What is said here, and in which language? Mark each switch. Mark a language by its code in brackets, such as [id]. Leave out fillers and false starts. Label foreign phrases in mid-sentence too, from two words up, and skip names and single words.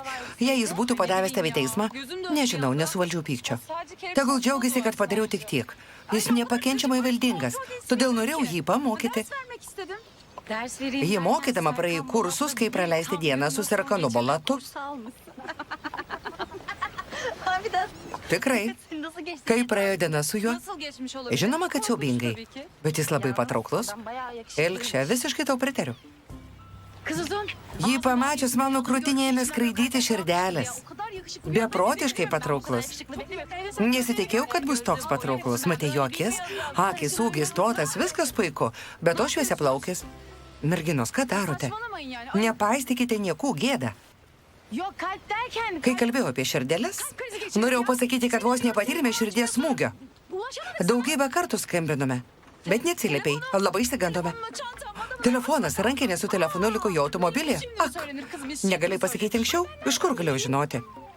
[lt] Jei jis būtų padavęs tave į teismą, nežinau, nesuvaldžiau pykčio. Tegul džiaugiasi, kad padariau tik tiek. Jis nepakenčiamai valdingas, todėl norėjau jį pamokyti. [tr] Vermek istedim. Ders vereyim. [lt] Jį mokydama praėjai kursus, kaip praleisti dieną su Serkanu Balatu. [tr] Abi de [lt] Tikrai. [tr] nasıl geçti? [lt] Kaip praėjo diena su juo? [tr] Nasıl geçmiş olabilir? [lt] Žinoma, kad siaubingai. [tr] Tabii ki. [lt] Bet jis labai patrauklus. [tr] Ben bayağı yakışıklı. [lt] Elkšė, visiškai tau pritariu. [tr] Kızım. [lt] Jį pamačius mano krūtinėje ėmė skraidyti širdelės. [tr] O kadar yakışıklı. [lt] Beprotiškai patrauklus. Nesitikėjau, kad bus toks patrauklus. Matė jo akis, ūgis, stotas, viskas puiku, bet to šviesia plaukis. Merginos, ką darote? [tr] Saçmalamayın yani. Ay, [lt] Nepaistykite niekų gėdą. [tr] Yok kalp derken. [lt] Kai kalbėjau apie širdelės, norėjau pasakyti, kad vos nepatyrėme širdies smūgio. Daugybę kartų skambinome, bet neatsiliepei, labai išsigandome. Telefonas, rankinė su telefonu liko jo automobilyje. Ak, negalėjai pasakyti anksčiau? Iš kur galėjau žinoti?